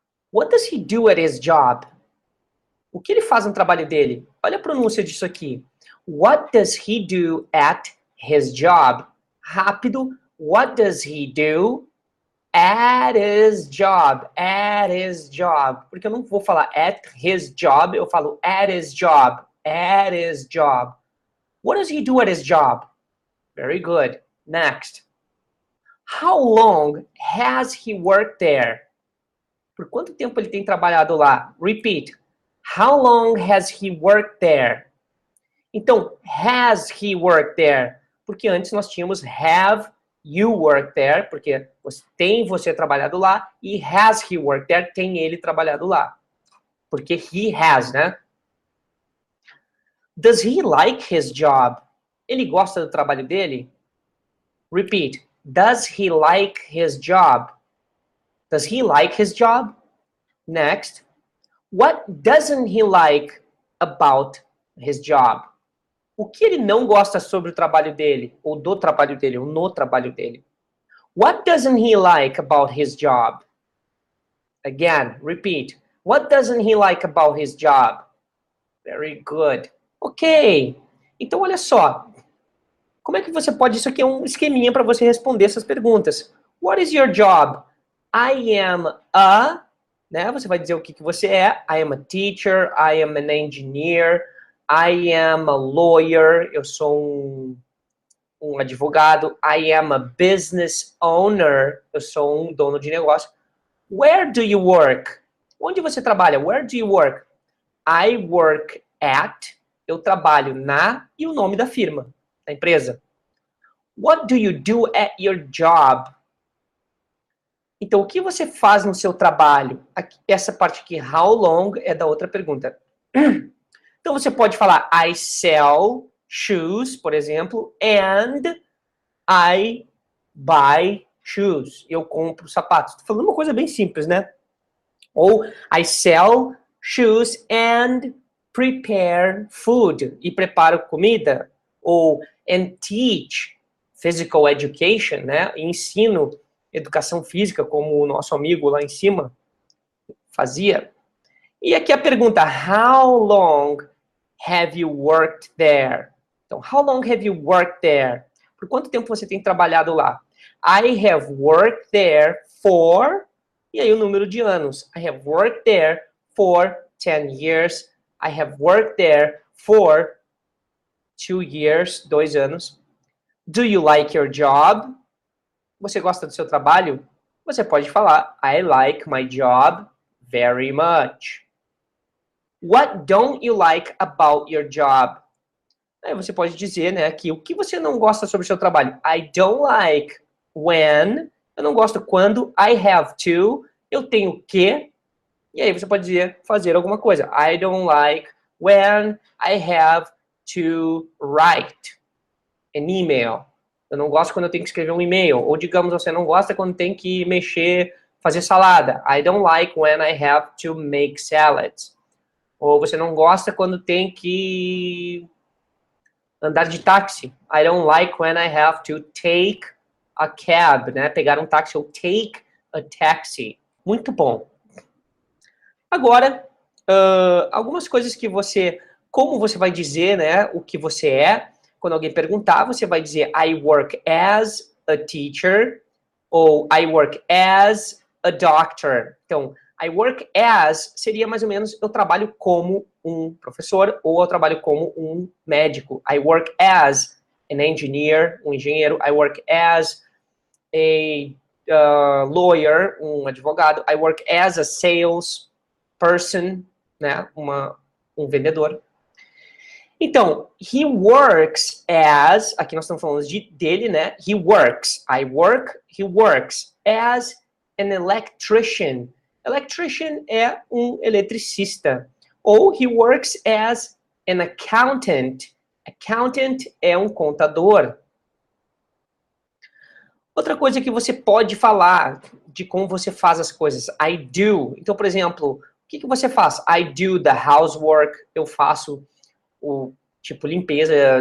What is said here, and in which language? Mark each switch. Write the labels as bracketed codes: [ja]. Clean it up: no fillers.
[en] What does he do at his job? [pt] O que ele faz no trabalho dele? Olha a pronúncia disso aqui. [en] What does he do at his job? Rápido. What does he do at his job? At his job. [pt] Porque eu não vou falar [en] at his job, eu falo at his job. At his job. What does he do at his job? Very good. Next. How long has he worked there? [pt] Por quanto tempo ele tem trabalhado lá? [en] Repeat. How long has he worked there? Então, has he worked there? [pt] Porque antes nós tínhamos [en] have you worked there, [pt] porque tem você trabalhado lá, e [en] has he worked there, [pt] tem ele trabalhado lá. Porque [en] he has, né? Does he like his job? [pt] Ele gosta do trabalho dele? [en] Repeat. Does he like his job? Does he like his job? Next. What doesn't he like about his job? [pt] O que ele não gosta sobre o trabalho dele, ou do trabalho dele, ou no trabalho dele? [en] What doesn't he like about his job? Again, repeat. What doesn't he like about his job? Very good. [pt] Ok. Então, olha só. Como é que você pode... Isso aqui é um esqueminha para você responder essas perguntas. [en] What is your job? I am a... [pt] Né? Você vai dizer o que você é. [en] I am a teacher. I am an engineer. I am a lawyer. [pt] Eu sou um advogado. [en] I am a business owner. [pt] Eu sou um dono de negócio. [en] Where do you work? [pt] Onde você trabalha? [en] Where do you work? I work at. [pt] Eu trabalho na e o nome da firma, da empresa. [en] What do you do at your job? [pt] Então, o que você faz no seu trabalho? Aqui, essa parte aqui, [en] how long, [pt] é da outra pergunta. Então, você pode falar, [en] I sell shoes, [pt] por exemplo, [en] and I buy shoes. [pt] Eu compro sapatos. Estou falando uma coisa bem simples, né? [en] Ou, I sell shoes and prepare food. [pt] E preparo comida. Ou, [en] and teach physical education, [pt] né? E ensino educação física, como o nosso amigo lá em cima fazia. E aqui a pergunta, [en] how long have you worked there? Então, how long have you worked there? [pt] Por quanto tempo você tem trabalhado lá? [en] I have worked there for... [pt] E aí o número de anos. [en] I have worked there for 10 years. I have worked there for 2 years, [pt] 2 anos. [en] Do you like your job? [pt] Você gosta do seu trabalho? Você pode falar, [en] I like my job very much. What don't you like about your job? [pt] Aí você pode dizer, né, que o que você não gosta sobre o seu trabalho? [en] I don't like when, [pt] eu não gosto quando, [en] I have to, [pt] eu tenho que, e aí você pode dizer, fazer alguma coisa. [en] I don't like when I have to write an email. [pt] Eu não gosto quando eu tenho que escrever um e-mail. Ou, digamos, você não gosta quando tem que mexer, fazer salada. [en] I don't like when I have to make salads. [pt] Ou você não gosta quando tem que andar de táxi. [en] I don't like when I have to take a cab, né? [pt] Pegar um táxi ou [en] take a taxi. [pt] Muito bom. Agora, algumas coisas que você... Como você vai dizer, né, o que você é? Quando alguém perguntar, você vai dizer [en] I work as a teacher ou I work as a doctor. [pt] Então, [en] I work as [pt] seria mais ou menos eu trabalho como um professor ou eu trabalho como um médico. [en] I work as an engineer, [pt] um engenheiro. [en] I work as a lawyer, [pt] um advogado. [en] I work as a sales person, né, [pt] um vendedor. Então, [en] he works as, [pt] aqui nós estamos falando dele, né? [en] He works, I work, he works as an electrician. [pt] Electrician é um eletricista. [en] Ou he works as an accountant. [pt] Accountant é um contador. Outra coisa que você pode falar de como você faz as coisas. [en] I do. [pt] Então, por exemplo, o que você faz? [en] I do the housework. [pt] Eu faço o tipo limpeza,